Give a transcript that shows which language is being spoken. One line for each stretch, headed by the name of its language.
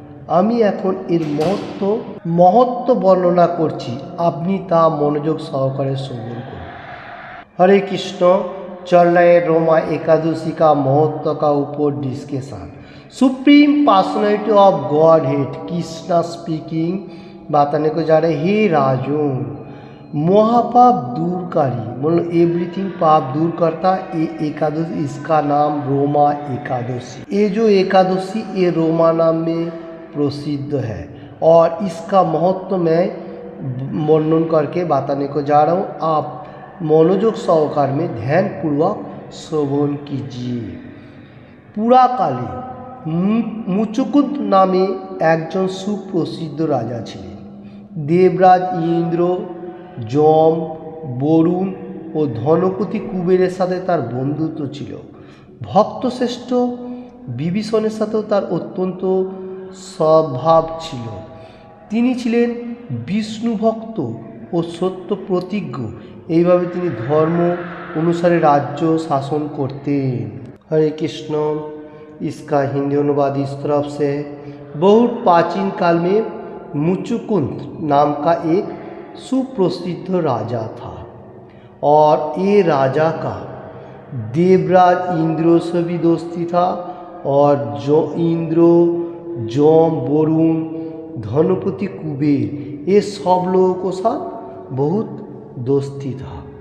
Bangla: আমি এখন এর महत्व বর্ণনা করছি, আপনি তা মনোযোগ সহকারে শ্রবণ করুন।
Hindi: हरे कृष्ण। चल रहे रोमा एकादशी का महत्व का ऊपर discussion. Supreme personality of God head Krishna speaking बताने को जा रहे, हे राजन, महापाप दूरकारी मतलब एवरीथिंग पाप दूर करता ये एकादशी, इसका नाम रोमा एकादशी। ये जो एकादशी ये रोमा नाम में प्रसिद्ध है, और इसका महत्व मैं वर्णन करके बताने को जा रहा हूँ। आप मनोयोग सहकार में ध्यान पूर्वक श्रवण कीजिए। पुराकाले
Bangla: মুচুকুন্দ নামে একজন সুপ্রসিদ্ধ রাজা ছিলেন। দেবরাজ ইন্দ্র, যম, বরুণ ও ধনপতি কুবেরের সাথে তার বন্ধুত্ব ছিল। ভক্তশ্রেষ্ঠ বিভীষণের সাথেও তার অত্যন্ত স্বভাব ছিল। তিনি ছিলেন বিষ্ণু ভক্ত ও সত্য প্রতিজ্ঞ। এইভাবে তিনি ধর্ম অনুসারে রাজ্য শাসন করতেন।
Hindi: हरे कृष्ण। इसका हिंदी अनुवाद इस तरफ से है। बहुत प्राचीन काल में मुचुकुंद नाम का एक सुप्रसिद्ध राजा था और ये राजा का देवराज इंद्र से भी दोस्ती था और जो इंद्र, जम, वरुण, धनपति कुबेर ये सब लोगों को साथ बहुत दोस्ती था।